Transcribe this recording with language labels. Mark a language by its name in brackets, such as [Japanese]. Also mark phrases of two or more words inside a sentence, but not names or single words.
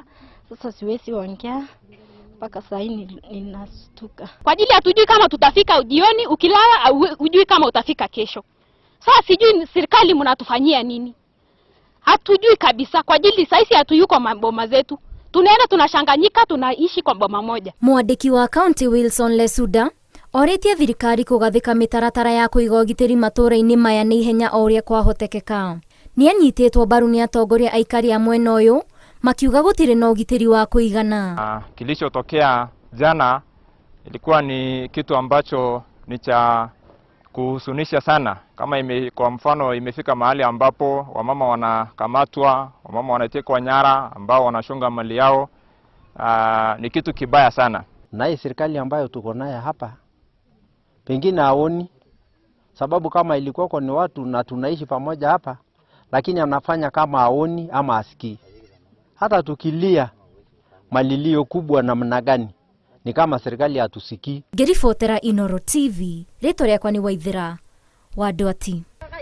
[Swahili] Sasa siwezi ongea mpaka saa hii ninastuka. Kwa ajili hatujui kama tutafika jioni, ukilala hujui kama utafika kesho. Sasa sijui serikali mnatufanyia nini? Hatujui kabisa, kwa ajili sasa hatuyuko maboma zetu. Tunaenda tunashanganyika, tunaishi kwa boma moja. [Kikuyu] Mwandiki wa county Wilson Lesuda oretie thirikari kugathika mitaratara ya kuiga ũgitĩri matũra-inĩ maya nĩ ihenya o ũrĩa kwahotekeka. Nĩ anyitĩtwo mbaru nĩ atongoria aikari a mwena ũyũ makiuga gũtirĩ na ũgitĩri wa kũigana. [Swahili] Kilichotokea jana ilikuwa ni kitu ambacho ni cha kuhusunisha sana. Kama kwa mfano imefika mahali ambapo wamama wanakamatwa, wamama wanatekwa nyara, ambao wanashunga mali yao, ni kitu kibaya sana. Na hii serikali ambayo tuko naye hapa pengine haoni, sababu kama ilikuwa ni watu na tunaishi pamoja hapa, lakini anafanya kama haoni ama asikii. Hata tukilia malilio kubwa namna gani, ni kama serikali hatusikii. [Kikuyu] Ngĩribotera Inooro TV, rĩtwa rĩakwa nĩ Waithĩra wa Ndwati.